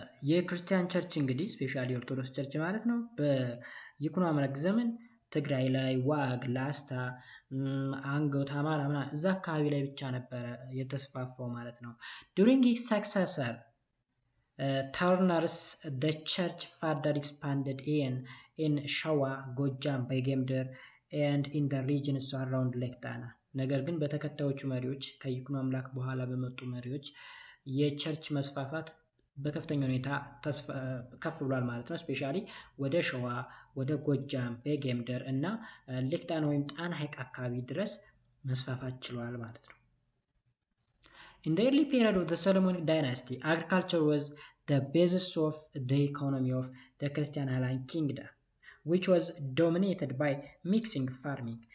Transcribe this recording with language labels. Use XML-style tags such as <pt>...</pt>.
<am>የክርስቲያን ቸርች እንግዲህ ስፔሻሊ ኦርቶዶክስ ቸርች ማለት ነው በይኩኖ አምላክ ዘመን ትግራይ ላይ፣ ዋግ፣ ላስታ፣ አንጎት፣ አማራ እዛ አካባቢ ላይ ብቻ ነበረ የተስፋፋው ማለት ነው።</am> <en>During his successor Turners, the church further expanded in Shawa, Gojam, Begemder, and in the regions around Lake Tana.</en> <am>ነገር ግን በተከታዮቹ መሪዎች ከይኩኖ አምላክ በኋላ በመጡ መሪዎች የቸርች መስፋፋት በከፍተኛ ሁኔታ ከፍ ብሏል ማለት ነው። ስፔሻሊ ወደ ሸዋ፣ ወደ ጎጃም፣ በጌምደር እና ሌክ ጣና ወይም ጣና ሐይቅ አካባቢ ድረስ መስፋፋት ችሏል ማለት ነው።</am> <en>In the early period of the Solomonic dynasty, agriculture was the basis of the economy of the Christian Highland Kingdom, which was dominated by mixing farming.</en>